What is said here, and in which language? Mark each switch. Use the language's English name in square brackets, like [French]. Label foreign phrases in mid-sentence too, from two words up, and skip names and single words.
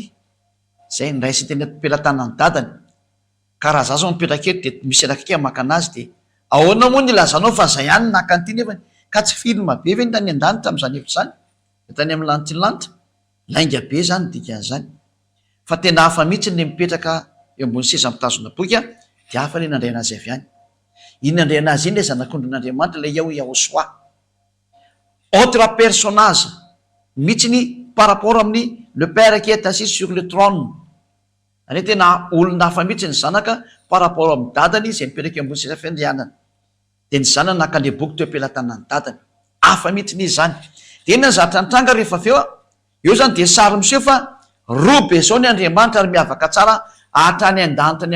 [Malagasy] zay ndraisy teny am-pelatana ny dadany ka raha za zao mipetraka eto de misy anakake maka anazy de ahoana moa ny ilazanao fa zay ihany naka an'ity nefany ka tsy filma be ve ny tany an-danitra am'izany efitra zany de tany amin'ny lanitry lainga be zany dikan'izany fa tena hafa mihitsy le mipetraka eo ambony seza mitazona boky de hafa le nandray anazy avy any iny nandray anazy iny le zanak'ondrin'Andriamanitra le Yahosoa [French] autre personnage [Malagasy] mihitsy ny [French] par rapport [Malagasy] amin'ny [French] le père qui est assis sur le trône [Malagasy] ane tena olona hafa mihitsy ny zanaka [French] par rapport [Malagasy] amin'ny dadany zay mipetraka eo ambony seza fiandrianana de ny zanany naka le boky teo ampelatana ny dadany hafa mihitsy n'izy zany de iny zatra nitranga rehefa avy eo zany de sary miseho fa robe zao ny Andriamanitra ary miavaka tsara hatrany an-danitra any